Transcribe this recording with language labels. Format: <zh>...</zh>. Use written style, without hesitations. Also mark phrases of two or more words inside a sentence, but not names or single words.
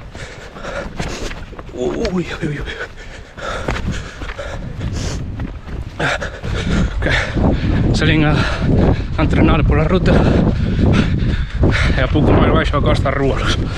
<gl>Uy. Que salín a entrenar</gl> <es>por la ruta</es> <gl>e a pouco máis baixo a Costa Ruolos.</gl>